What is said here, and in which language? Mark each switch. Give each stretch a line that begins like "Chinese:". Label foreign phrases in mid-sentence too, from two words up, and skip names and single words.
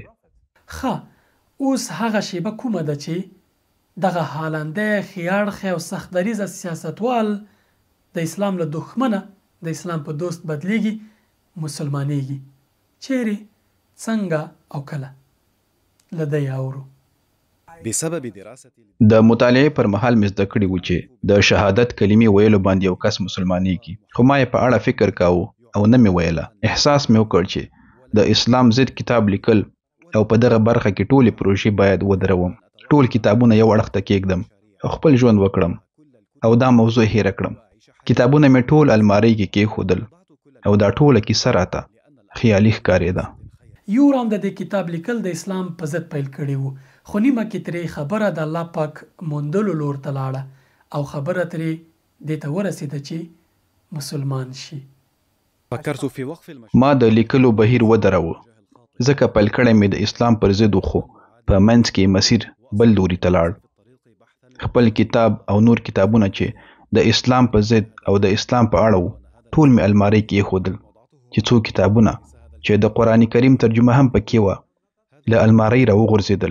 Pashto: ښه، اوس هغه شیبه کومه ده چې دغه حالنده خیاړخ او سخت دریځه سیاستوال د اسلام له دښمنه د اسلام په دوست بدلیږي، مسلمانېږي؟ چیرې، څنګه او کله؟ لدی اورو.
Arabic: بسبب دراسة
Pashto: د مطالعې پر مهال مې زده کړي وو چې د شهادت کلمې ویلو باندې یو کس مسلمانېږي، خو ما یې په اړه فکر کاوه او نه مې ویله. احساس مې وکړ چې د اسلام ضد کتاب لیکل او په دغه برخه کې ټولې پروژې باید ودروم، ټول کتابونه یو اړخ ته کېږدم او خپل ژوند وکړم او دا موضوع هېره کړم. کتابونه مې ټول المارۍ کې کېښودل او دا ټوله کیسه راته خیالي ښکارېده. یورام د دې کتاب لیکل د اسلام په ضد پیل کړي وو، خو نیمه کې ترې خبره د الله پاک موندلو لور ته لاړه او خبره ترې دې ته ورسېده چې مسلمان شي.
Arabic: فكرت في وقف
Pashto: ما د لیکلو بهیر ودروه، ځکه پیل کړی مې د اسلام پر ضد و، خو په منځ کې مسیر بل لوري ته لاړ. خپل کتاب او نور کتابونه چې د اسلام په ضد او د اسلام په اړه وو ټول مې المارۍ کې ایښودل، چې څو کتابونه چې د قرآن کریم ترجمه هم پکې وه له المارۍ راوغورځېدل.